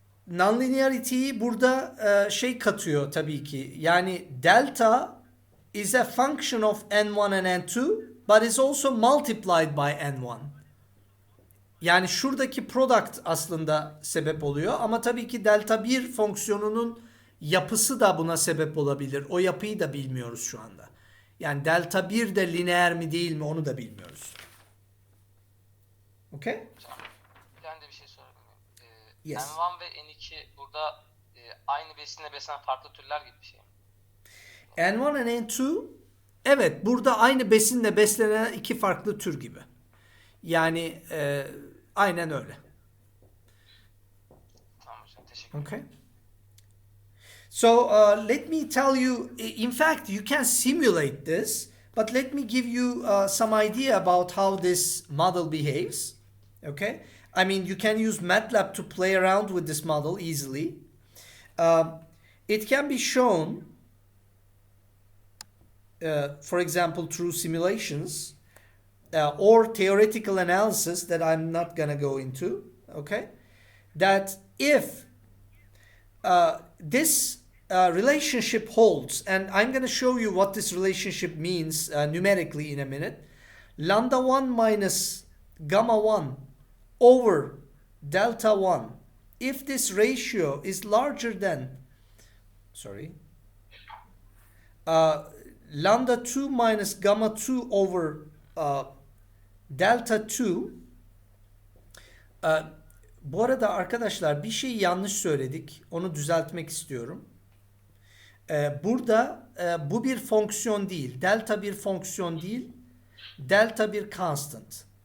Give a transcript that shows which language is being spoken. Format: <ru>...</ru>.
<tr>Nonlinearity'yi burada şey katıyor tabii ki. Yani</tr> <en>delta is a function of n1 and n2 but is also multiplied by n1.</en> <tr>Yani şuradaki product aslında sebep oluyor ama tabii ki delta 1 fonksiyonunun yapısı da buna sebep olabilir. O yapıyı da bilmiyoruz şu anda. Yani delta 1 de lineer mi değil mi onu da bilmiyoruz.</tr> <en>Okay?</en> <tr>Ben de bir şey sorabilir miyim?</tr> <en>Yes.</en> <tr>N1 ve N2 burada aynı besinle beslenen farklı türler gibi bir şey mi? N1 and N2 evet burada aynı besinle beslenen iki farklı tür gibi. Yani aynen öyle. Tamam hocam, teşekkür ederim.</tr> <en>Okay. So let me tell you, in fact you can simulate this, but let me give you some idea about how this model behaves. Okay. I mean you can use MATLAB to play around with this model easily. It can be shown for example through simulations or theoretical analysis that I'm not gonna go into, okay, that if this relationship holds, and I'm gonna show you what this relationship means numerically in a minute, lambda 1 minus gamma 1 over delta 1, if this ratio is larger than, lambda 2 minus gamma 2 over delta 2.</en> <tr>Bu arada arkadaşlar bir şey yanlış söyledik. Onu düzeltmek istiyorum. Burada bu bir fonksiyon değil. Delta bir fonksiyon değil. Delta bir constant.</tr>